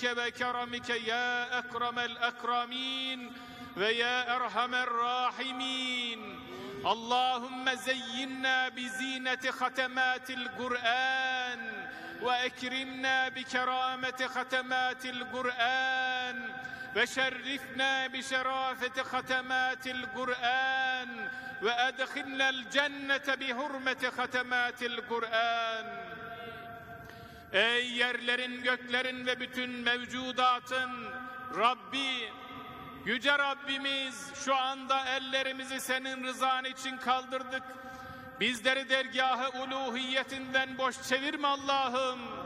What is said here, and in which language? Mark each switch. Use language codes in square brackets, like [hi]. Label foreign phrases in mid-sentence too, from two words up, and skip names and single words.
[ar] وكرمك يا أكرم الأكرمين ويا أرحم الراحمين اللهم زينا بزينة ختمات القرآن وأكرمنا بكرامة ختمات القرآن وشرفنا بشرافة ختمات القرآن وأدخلنا الجنة بحرمة ختمات القرآن [tr] Ey yerlerin, göklerin ve bütün mevcudatın Rabbi, Yüce Rabbimiz, şu anda ellerimizi senin rızan için kaldırdık. Bizleri dergâh-ı uluhiyetinden boş çevirme Allah'ım.